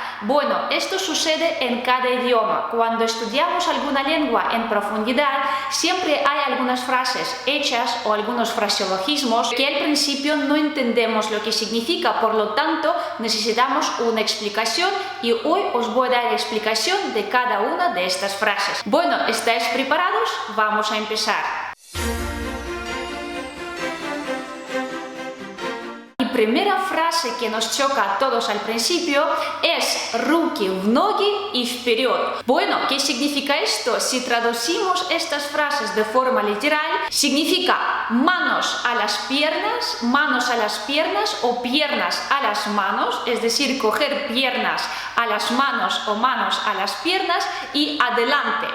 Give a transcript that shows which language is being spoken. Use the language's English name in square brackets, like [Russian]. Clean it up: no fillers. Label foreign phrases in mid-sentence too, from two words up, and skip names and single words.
[Spanish] Bueno, esto sucede en cada idioma. Cuando estudiamos alguna lengua en profundidad, siempre hay algunas frases hechas o algunos fraseologismos que al principio no entendemos lo que significa, por lo tanto necesitamos una explicación y hoy os voy a dar la explicación de cada una de estas frases. Bueno, ¿estáis preparados? Vamos a empezar. La primera frase que nos choca a todos al principio es [Russian] «руки в ноги и вперед». [Spanish] Bueno, ¿qué significa esto? Si traducimos estas frases de forma literal, significa manos a las piernas o piernas a las manos, es decir, coger piernas a las manos o manos a las piernas y adelante.